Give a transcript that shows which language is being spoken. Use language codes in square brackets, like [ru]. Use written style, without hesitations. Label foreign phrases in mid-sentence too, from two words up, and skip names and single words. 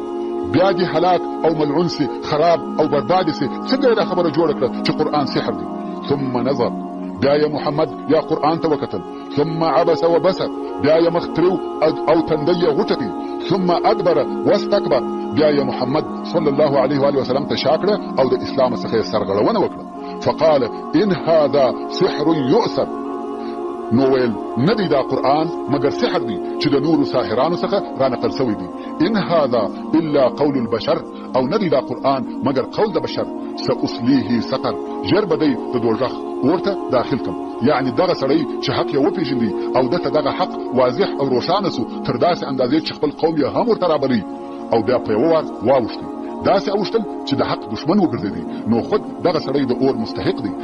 [ps] بیا دې هلاک او ملعون سي، خراب او برباد سي، څنګه یې دا خبره جوړه کړه چې قرآن سحر دی. [ar] ثم نظر. [ps] بیا یې محمد یا قرآن ته وکتل. [ar] ثم عبس وبسر. [ps] بیا یې مخ تریو او تندی یې غوټه کړي. [ar] ثم ادبر واستكبر. [ps] بیا یې محمد [ar] صلی الله علیه و وسلم [ps] ته شا کړه او د اسلام څخه یې سرغړونه وکړه. [ar] فقال ان هذا سحر يؤثر. [ps] نو ویل نه دی دا قرآن مگر سحر دی چې د نورو ساحرانو څخه رانقل سوی دی. [ar] ان هذا الا قول البشر. [ps] او نه دی دا قرآن مگر قول د بشر. [ar] سأصليه سقر. [ps] ژر به دی د دوزخ ورته داخل کم. یعنی دغه سړی چې حق یې وپېژندي او دته دغه حق واضح او روښانه سو تر داسې اندازې چې خپل قوم یې هم ورته رابلي او بیا په یوه وار واوښتي، داسې اوښتل چې د حق دشمن وګرځېدي، نو خود دغه سړی د اور مستحق دی.